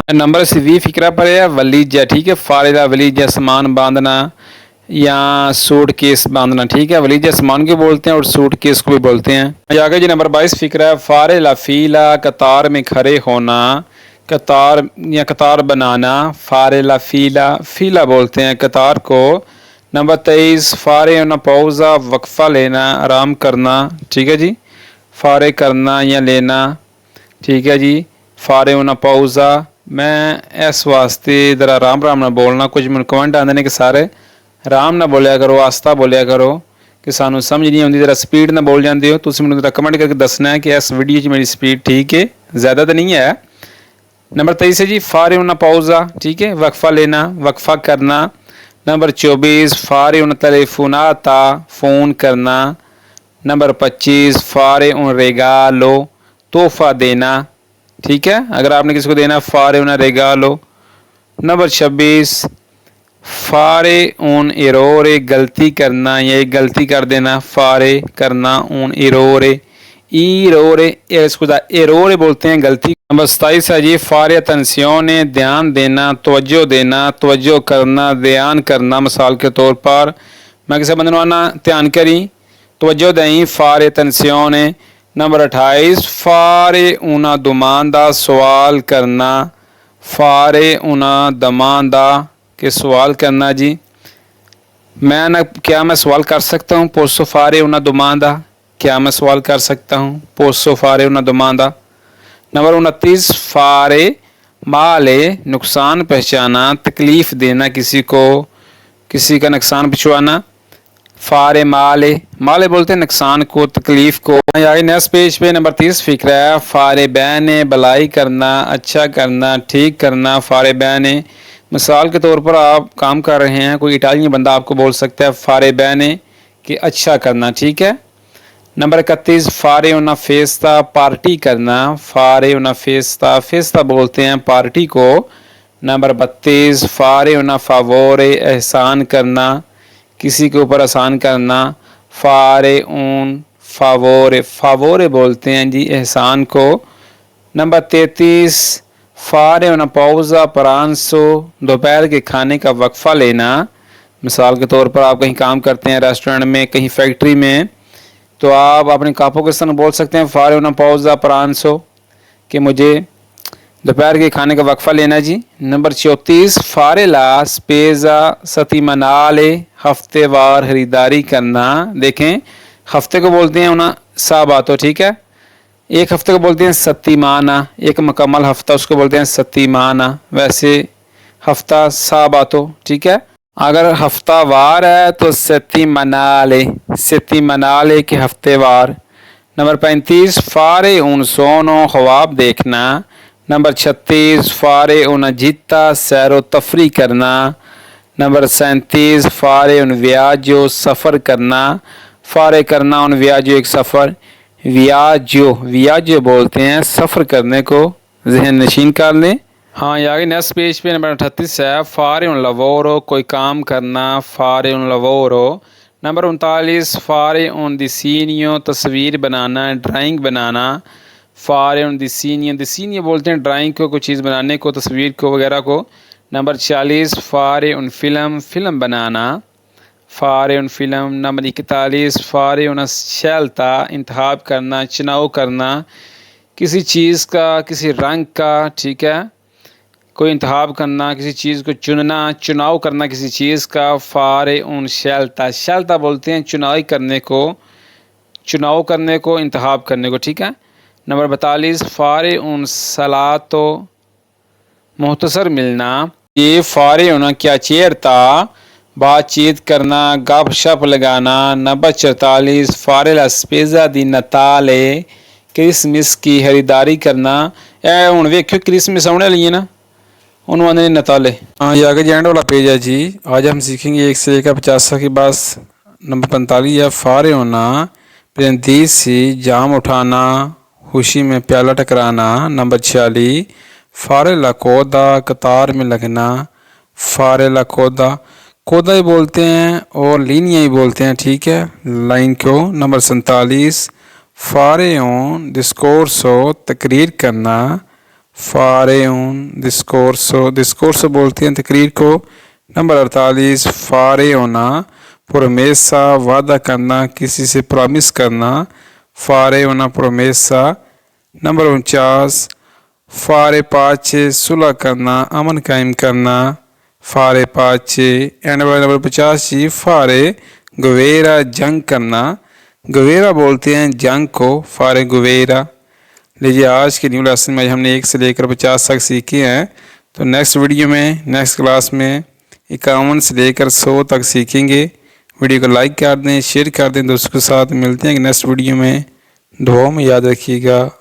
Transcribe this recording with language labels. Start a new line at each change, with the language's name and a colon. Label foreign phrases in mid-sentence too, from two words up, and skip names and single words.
Urdu: نمبر 20 فکرہ پر ہے ولیجہ، ٹھیک ہے،
Italian: fare la valigia,
Urdu: سامان باندھنا یا سوٹ کیس باندھنا، ٹھیک ہے، ولیجہ سامان کو بولتے ہیں اور سوٹ کیس کو بھی بولتے ہیں۔ آگے جی نمبر 22 فکرہ ہے
Italian: fare la fila,
Urdu: قطار میں کھڑے ہونا، قطار یا قطار بنانا،
Italian: fare la fila,
Urdu: فیلا بولتے ہیں قطار کو۔
Italian: نمبر 23 fare una pausa,
Urdu: وقفہ لینا، آرام کرنا، ٹھیک ہے جی، فارے کرنا یا لینا، ٹھیک ہے جی،
Italian: fare una pausa.
Urdu: میں اس واسطے ذرا آرام نہ بولنا، کچھ من کمنٹ آتے ہیں کہ سارے آرام نہ بولیا کرو، آستہ بولیا کرو، کہ سانو سمجھ نہیں آتی، ذرا سپیڈ نہ بول جاتے ہو، تو مجھے ذرا کمنٹ کر کے دسنا ہے کہ اس ویڈیو 'چ میری سپیڈ ٹھیک ہے، زیادہ تو نہیں ہے۔ نمبر 23 ہے جی
Italian: fare una pausa,
Urdu: ٹھیک ہے، وقفہ لینا، وقفہ کرنا۔
Italian: نمبر 24 fare un telefonata,
Urdu: فون کرنا۔
Italian: نمبر 25 fare un regalo,
Urdu: تحفہ دینا، ٹھیک ہے، اگر آپ نے کسی کو دینا
Italian: fare una regalo۔
Urdu: نمبر 26
Italian: fare un errore
Urdu: غلطی کرنا یا ایک غلطی کر دینا،
Italian: fare کرنا un errore errore errore
Urdu: بولتے ہیں غلطی۔ نمبر 27 ہے جی
Italian: fare attenzione
Urdu: دھیان دینا، توجہ دینا، توجہ کرنا، دھیان کرنا۔ مثال کے طور پر میں کسی بندے نوں دھیان کری، توجہ دیں،
Italian: fare attenzione۔
Urdu: نمبر 28
Italian: fare una domanda
Urdu: سوال کرنا،
Italian: fare una domanda
Urdu: کہ سوال کرنا جی۔ کیا میں سوال کر سکتا ہوں؟
Italian: posso fare una domanda،
Urdu: کیا میں سوال کر سکتا ہوں؟
Italian: posso fare una domanda۔
Urdu: نمبر 29
Italian: fare male
Urdu: نقصان پہنچانا، تکلیف دینا کسی کو، کسی کا نقصان پہنچوانا،
Italian: fare male male
Urdu: بولتے ہیں نقصان کو، تکلیف کو۔ آگے نیکسٹ پیج پہ نمبر 30 فکر ہے
Italian: fare bene
Urdu: بھلائی کرنا، اچھا کرنا، ٹھیک کرنا،
Italian: fare bene۔
Urdu: مثال کے طور پر آپ کام کر رہے ہیں، کوئی اٹالین بندہ آپ کو بول سکتا ہے
Italian: fare bene
Urdu: کہ اچھا کرنا، ٹھیک ہے۔ نمبر 31
Italian: fare una festa
Urdu: پارٹی کرنا،
Italian: fare una festa festa
Urdu: بولتے ہیں پارٹی کو۔ نمبر 32
Italian: fare una favore
Urdu: احسان کرنا، کسی کے اوپر احسان کرنا،
Italian: fare un favore favore
Urdu: بولتے ہیں جی احسان کو۔ نمبر 33
Italian: fare una pausa pranzo
Urdu: دوپہر کے کھانے کا وقفہ لینا۔ مثال کے طور پر آپ کہیں کام کرتے ہیں، ریسٹورنٹ میں، کہیں فیکٹری میں، تو آپ اپنے کاپوں کے ساتھ بول سکتے ہیں
Italian: fare una pausa pranzo
Urdu: کہ مجھے دوپہر کے کھانے کا وقفہ لینا جی۔ نمبر 34
Italian: fare la spesa settimanale
Urdu: ہفتے وار خریداری کرنا۔ دیکھیں ہفتے کو بولتے ہیں
Italian: una sabato،
Urdu: ٹھیک ہے، ایک ہفتے کو بولتے ہیں settimana، ایک مکمل ہفتہ اس کو بولتے ہیں settimana، ویسے ہفتہ sabato، ٹھیک ہے۔ اگر ہفتہ وار ہے تو
Italian: settimanale settimanale
Urdu: کے ہفتے وار۔ نمبر 35
Italian: fare un sonno
Urdu: خواب دیکھنا۔ نمبر 36
Italian: fare una gita
Urdu: سیر و تفریح کرنا۔ نمبر 37
Italian: fare un viaggio
Urdu: سفر کرنا، fare کرنا
Italian: un viaggio
Urdu: ایک سفر، viaggio بولتے ہیں سفر کرنے کو، ذہن نشین کر لیں۔ ہاں یہ آگے نیکسٹ پیج پہ نمبر 38 ہے
Italian: fare un lavoro
Urdu: کوئی کام کرنا،
Italian: fare un lavoro۔
Urdu: نمبر 39
Italian: fare un disegno
Urdu: تصویر بنانا، ڈرائنگ بنانا،
Italian: fare un disegno
Urdu: بولتے ہیں ڈرائنگ کو، کوئی چیز بنانے کو، تصویر کو وغیرہ کو۔ نمبر 40
Italian: fare un
Urdu: فلم بنانا،
Italian: fare un film۔
Urdu: نمبر 41
Italian: fare una scelta
Urdu: انتخاب کرنا، چناؤ کرنا کسی چیز کا، کسی رنگ کا، ٹھیک ہے، کوئی انتخاب کرنا، کسی چیز کو چننا، چناؤ کرنا کسی چیز کا،
Italian: fare un scelta
Urdu: بولتے ہیں چنائی کرنے کو، چناؤ کرنے کو، انتخاب کرنے کو، ٹھیک ہے۔ نمبر 42
Italian: fare un salato
Urdu: مختصر ملنا، یہ
Italian: fare una chiacchierata
Urdu: بات چیت کرنا، گپ شپ لگانا۔ نمبر 44
Italian: fare la spesa di Natale
Urdu: کرسمس کی خریداری کرنا۔ ہوں ویکھو کرسمس آنے والی ہے نا، انہوں آنے نتالے۔ ہاں یہ آگے جینڈ والا پیج ہے جی۔ آج ہم سیکھیں گے 1 سے لے کر 50 کے بعد۔ نمبر 45 ہے
Italian: fare una prendisi
Urdu: جام اٹھانا، خوشی میں پیالہ ٹکرانا۔ نمبر 46
Italian: fare la coda
Urdu: قطار میں لگنا،
Italian: fare la coda
Urdu: کودا ہی بولتے ہیں اور لینیا ہی بولتے ہیں، ٹھیک ہے، لائن کو۔ نمبر 47
Italian: fare un discorso
Urdu: تقریر کرنا،
Italian: fare un discorso
Urdu: بولتے ہیں تقریر کو۔ نمبر 48
Italian: fare una promessa
Urdu: وعدہ کرنا، کسی سے پرامس کرنا،
Italian: fare una promessa۔
Urdu: نمبر 49
Italian: fare pace
Urdu: صلح کرنا، امن قائم کرنا،
Italian: fare pace۔
Urdu: اینڈ نمبر 50 جی
Italian: fare guerra
Urdu: جنگ کرنا، guerra بولتے ہیں جنگ کو،
Italian: fare guerra۔
Urdu: لیجیے آج کے نیو لیسن میں ہم نے 1 سے لے کر 50 تک سیکھے ہیں، تو نیکسٹ ویڈیو میں، نیکسٹ کلاس میں 51 سے لے کر 100 تک سیکھیں گے۔ ویڈیو کو لائک کر دیں، شیئر کر دیں دوستوں کے ساتھ۔ ملتے ہیں نیکسٹ ویڈیو میں، دعاؤں میں یاد رکھیے گا۔